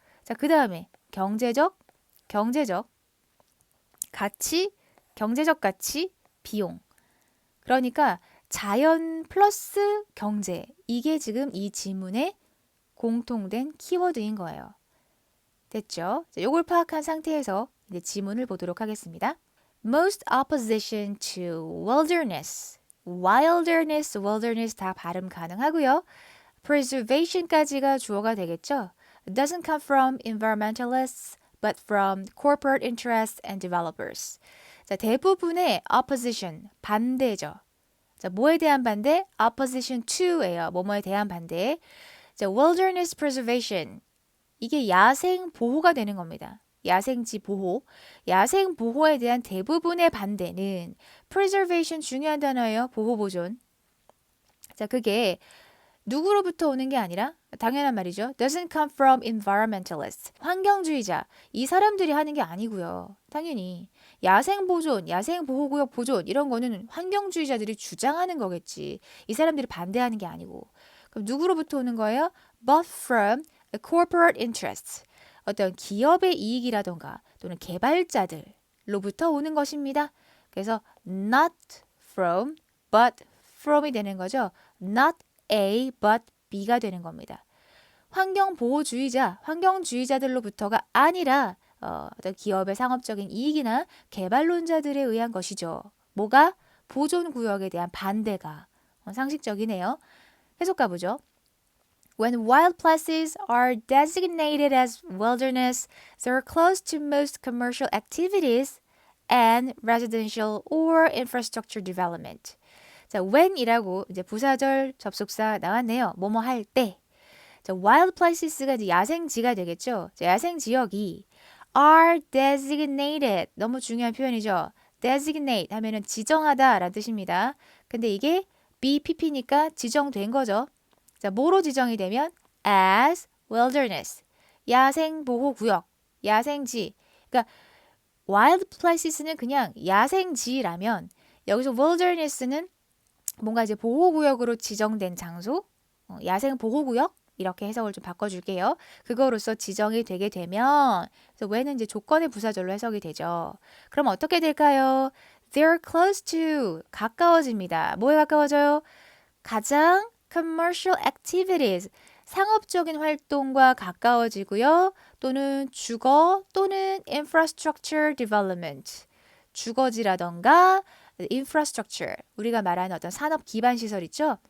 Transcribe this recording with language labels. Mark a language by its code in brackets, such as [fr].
[ko] 자, 그 다음에 경제적 가치, 경제적 가치, 비용. 그러니까 자연 플러스 경제. 이게 지금 이 지문의 공통된 키워드인 거예요. 됐죠? 자, 요걸 파악한 상태에서 이제 지문을 보도록 하겠습니다. [en] Most opposition to wilderness. [ko] wilderness 다 발음 가능하고요. preservation까지가 주어가 되겠죠. [en] It doesn't come from environmentalists, but from corporate interests and developers. [ko] 자, 대부분의 opposition, 반대죠. 자, 뭐에 대한 반대? opposition to예요. 뭐뭐에 대한 반대. 자, [en] wilderness preservation. [ko] 이게 야생 보호가 되는 겁니다. 야생지 보호. 야생 보호에 대한 대부분의 반대는 preservation 중요한 단어예요. 보호 보존. 자, 그게 누구로부터 오는 게 아니라 당연한 말이죠. [en] doesn't come from environmentalists. [ko] 환경주의자. 이 사람들이 하는 게 아니고요. 당연히 야생 보존, 야생 보호구역 보존 이런 거는 환경주의자들이 주장하는 거겠지. 이 사람들이 반대하는 게 아니고. 그럼 누구로부터 오는 거예요? [en] But from corporate interests. [ko] 어떤 기업의 이익이라던가 또는 개발자들로부터 오는 것입니다. 그래서 [en] not from, but from [ko] 이 되는 거죠. [en] Not A, but B [ko] 가 되는 겁니다. 환경보호주의자, 환경주의자들로부터가 아니라 어떤 기업의 상업적인 이익이나 개발론자들에 의한 것이죠. 뭐가? 보존구역에 대한 반대가 상식적이네요. 해석 가보죠. [en] When wild places are designated as wilderness, they are close to most commercial activities and residential or infrastructure development. [ko] 자, when이라고 이제 부사절 접속사 나왔네요. 뭐뭐 할 때. 자, wild places가 이제 야생지가 되겠죠. 자, 야생지역이 [en] are designated. [ko] 너무 중요한 표현이죠. designate 하면은 지정하다라는 뜻입니다. 근데 이게 BPP니까 지정된 거죠. 자, 뭐로 지정이 되면 [en] as wilderness. [ko] 야생보호구역, 야생지. 그러니까 wild places는 그냥 야생지라면 여기서 wilderness는 뭔가 이제 보호구역으로 지정된 장소, 야생보호구역 이렇게 해석을 좀 바꿔줄게요. 그거로서 지정이 되게 되면 그래서 when은 이제 조건의 부사절로 해석이 되죠. 그럼 어떻게 될까요? [en] They're close to 가까워집니다. [ko] 뭐에 가까워져요? 가장 [en] commercial activities [ko] 상업적인 활동과 가까워지고요. 또는 주거 또는 [en] infrastructure development [ko] 주거지라던가 infrastructure 우리가 말하는 어떤 산업 기반 시설 있죠?